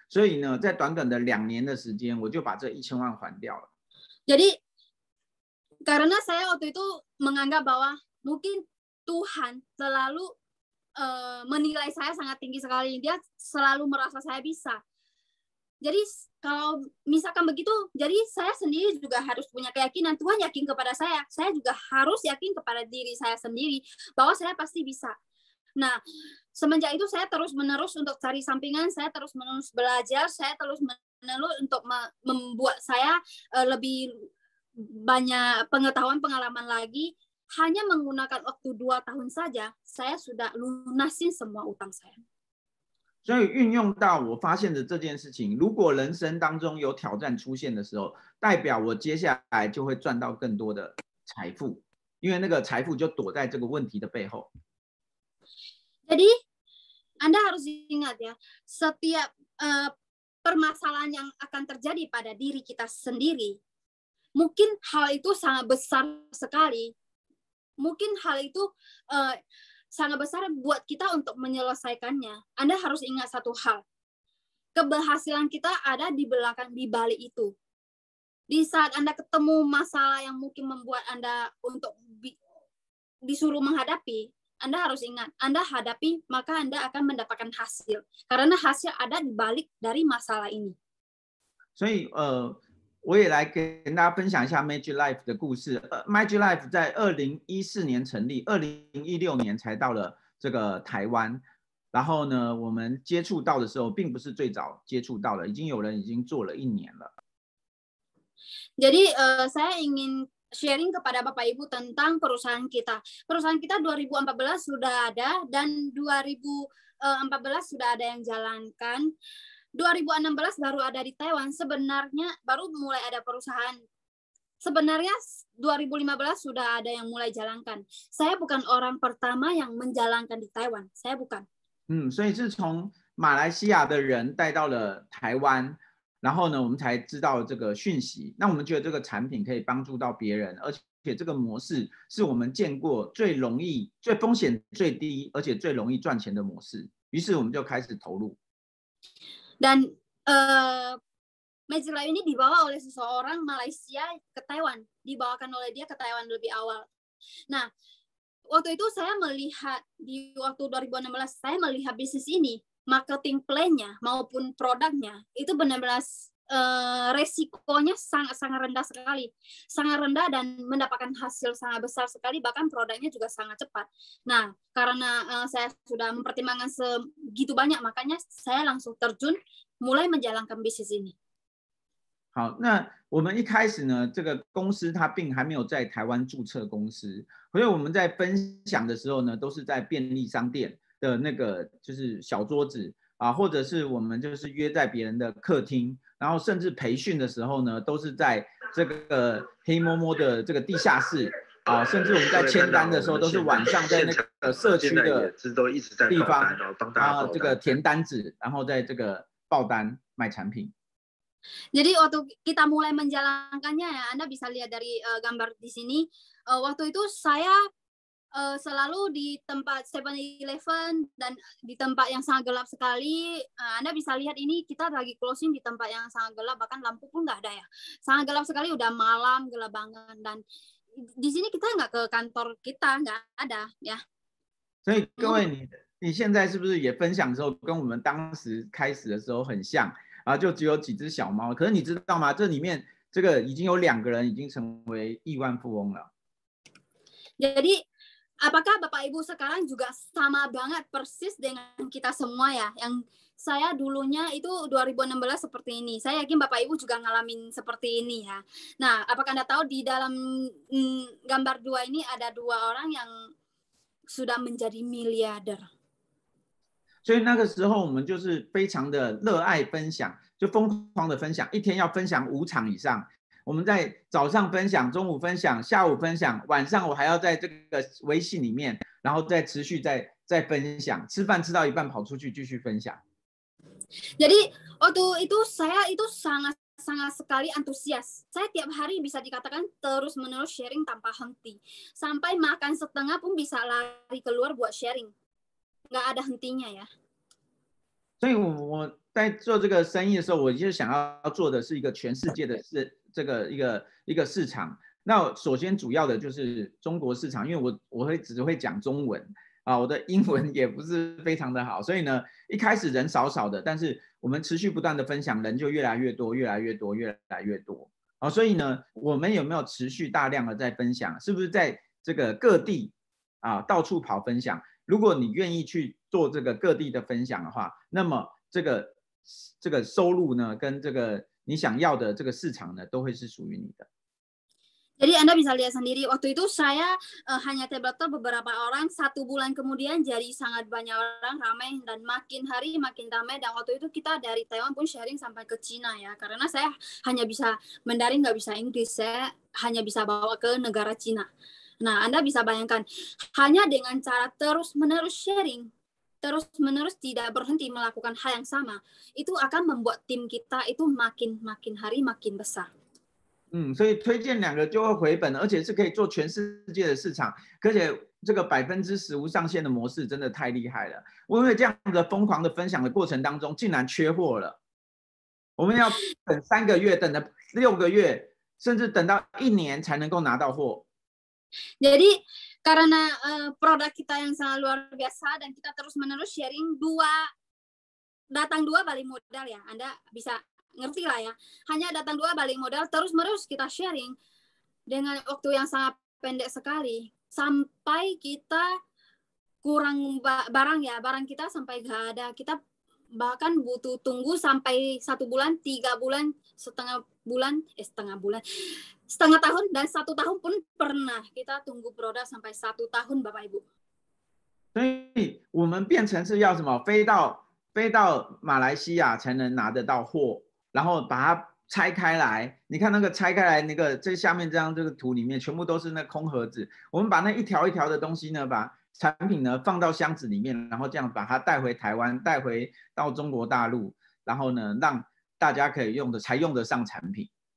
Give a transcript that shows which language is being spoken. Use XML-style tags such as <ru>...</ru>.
<zh>所以呢，在短短的2年的时间，我就把这1000万还掉了。</zh> <id>Jadi karena saya waktu itu menganggap bahwa mungkin Tuhan selalu menilai saya sangat tinggi sekali. Dia selalu merasa saya bisa. Jadi kalau misalkan begitu, jadi saya sendiri juga harus punya keyakinan. Tuhan yakin kepada saya. Saya juga harus yakin kepada diri saya sendiri bahwa saya pasti bisa. Nah, semenjak itu saya terus-menerus untuk cari sampingan, saya terus-menerus belajar, saya terus-menerus untuk membuat saya lebih banyak pengetahuan, pengalaman lagi. Hanya menggunakan waktu 2 tahun saja, saya sudah lunasin semua utang saya.</id> <zh>所以运用到我发现的这件事情，如果人生当中有挑战出现的时候，代表我接下来就会赚到更多的财富，因为那个财富就躲在这个问题的背后。</zh> <id>Jadi Anda harus ingat ya, setiap permasalahan yang akan terjadi pada diri kita sendiri, mungkin hal itu sangat besar sekali. Mungkin hal itu sangat besar buat kita untuk menyelesaikannya. Anda harus ingat satu hal. Keberhasilan kita ada di belakang, di balik itu. Di saat Anda ketemu masalah yang mungkin membuat Anda untuk disuruh menghadapi, Anda harus ingat, Anda hadapi, maka Anda akan mendapatkan hasil. Karena hasil ada di balik dari masalah ini.</id> <zh>所以我也来跟大家分享一下 Magic Life 的故事。 Magic Life 在2014年成立，2016年才到了这个台湾。然后呢，我们接触到的时候，并不是最早接触到的，已经有人已经做了1年了。</zh> <id>Jadi saya ingin sharing kepada Bapak Ibu tentang perusahaan kita. Perusahaan kita 2014 sudah ada dan 2014 sudah ada yang jalankan. 2016 baru ada di Taiwan, sebenarnya baru mulai ada perusahaan. Sebenarnya 2015 sudah ada yang mulai jalankan. Saya bukan orang pertama yang menjalankan di Taiwan, saya bukan.</id> <zh>所以是从马来西亚的人带到了台湾，然后呢，我们才知道这个讯息。那我们觉得这个产品可以帮助到别人，而且这个模式是我们见过最容易、最风险最低，而且最容易赚钱的模式。于是我们就开始投入。</zh> <id>Dan Magic Life ini dibawa oleh seseorang Malaysia ke Taiwan, dibawakan oleh dia ke Taiwan lebih awal. Nah, waktu itu saya melihat di waktu 2016 saya melihat bisnis ini, marketing plan-nya maupun produknya itu benar-benar resikonya sangat rendah sekali, sangat rendah dan mendapatkan hasil sangat besar sekali, bahkan produknya juga sangat cepat. Nah, karena saya sudah mempertimbangkan segitu banyak, makanya saya langsung terjun mulai menjalankan bisnis ini.</id> <zh>好，那我们一开始呢，这个公司它并还没有在台湾注册公司，所以我们在分享的时候呢，都是在便利商店的那个就是小桌子啊，或者是我们就是约在别人的客厅，然后甚至培训的时候呢，都是在这个黑摸摸的这个地下室啊，甚至我们在签单的时候都是晚上在那个社区的地方啊，这个填单子，然后在这个报单卖产品。</zh> <id>Jadi waktu kita mulai menjalankannya ya, Anda bisa lihat dari gambar di sini. Waktu itu saya selalu di tempat 7-Eleven dan di tempat yang sangat gelap sekali. Anda bisa lihat ini kita lagi closing di tempat yang sangat gelap, bahkan lampu pun nggak ada ya. Sangat gelap sekali, udah malam, gelap banget. Dan di sini kita nggak ke kantor kita, nggak ada ya.</id> <zh>所以各位你现在是不是也分享的时候跟我们当时开始的时候很像？啊，就只有几只小猫，可是你知道吗？这里面这个已经有2个人已经成为亿万富翁了。</zh> <id>Jadi, apakah Bapak Ibu sekarang juga sama banget persis dengan kita semua ya? Yang saya dulunya itu 2016 seperti ini. Saya yakin Bapak Ibu juga ngalamin seperti ini ya. Nah, apakah Anda tahu di dalam gambar 2 ini ada 2 orang yang sudah menjadi miliarder?</id> <zh>所以那个时候我们就是非常的热爱分享，就疯狂的分享，一天要分享5场以上。我们在早上分享，中午分享，下午分享，晚上我还要在这个微信里面，然后再持续再分享。吃饭吃到一半跑出去继续分享。</zh> <id>Jadi waktu itu saya itu sangat sekali antusias. Saya tiap hari bisa dikatakan terus-menerus sharing tanpa henti. Sampai makan setengah pun bisa lari keluar buat sharing. Nggak ada hentinya ya.</id> <zh>所以我在做这个生意的时候，我就想要做的是一个全世界的这个一个市场。那首先主要的就是中国市场，因为我只会讲中文啊，我的英文也不是非常的好，所以呢，一开始人少的，但是我们持续不断的分享，人就越来越多，越来越多，越来越多啊。所以呢，我们有没有持续大量的在分享？是不是在这个各地啊到处跑分享？如果你愿意去做这个各地的分享的话，那么这个收入呢，跟这个你想要的这个市场呢，都会是属于你的。</zh> <id>Jadi Anda bisa lihat sendiri, waktu itu saya hanya tabletop beberapa orang, 1 bulan kemudian jadi sangat banyak orang, ramai dan makin hari makin ramai. Dan waktu itu kita dari Taiwan pun sharing sampai ke Cina ya, karena saya hanya bisa Mandarin, nggak bisa Inggris, saya hanya bisa bawa ke negara Cina. Nah, Anda bisa bayangkan, hanya dengan cara terus-menerus sharing, terus-menerus tidak berhenti melakukan hal yang sama, itu akan membuat tim kita itu makin hari makin besar.</id> <zh>所以推荐2个就会回本，而且是可以做全世界的市场，而且这个15%无上限的模式真的太厉害了。因为这样的疯狂的分享的过程当中，竟然缺货了，我们要等3个月，等了6个月，甚至等到1年才能够拿到货。</zh> <id>Jadi karena produk kita yang sangat luar biasa dan kita terus-menerus sharing, datang dua balik modal ya. Anda bisa ngerti lah ya. Hanya datang 2 balik modal, terus-menerus kita sharing dengan waktu yang sangat pendek sekali. Sampai kita kurang barang ya, barang kita sampai nggak ada. Kita bahkan butuh tunggu sampai 1 bulan, 3 bulan, setengah tahun dan 1 tahun pun pernah kita tunggu produk sampai 1 tahun Bapak Ibu.</id> <zh>所以我们变成是要什么？飞到马来西亚才能拿得到货，然后把它拆开来。你看那个拆开来，那个这下面这个图里面全部都是那空盒子。我们把那一条一条的东西呢，把产品呢放到箱子里面，然后这样把它带回台湾，带回到中国大陆，然后呢让大家可以才用得上产品。</zh>